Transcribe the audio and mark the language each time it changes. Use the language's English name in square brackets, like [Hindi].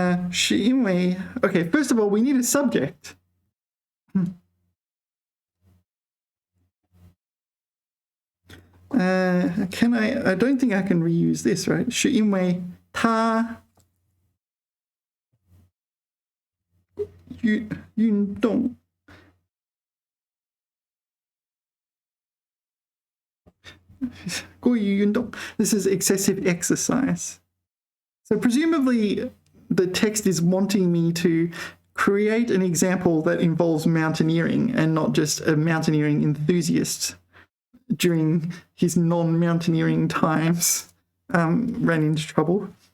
[Chinese] 是因为 [English] Okay, first of all, we need a subject. Can I don't think I can reuse this, right? [Chinese] 是因为他运动过于运动 [English] This is excessive exercise. So presumably the text is wanting me to create an example that involves mountaineering and not just a mountaineering enthusiast during his non-mountaineering times ran into trouble.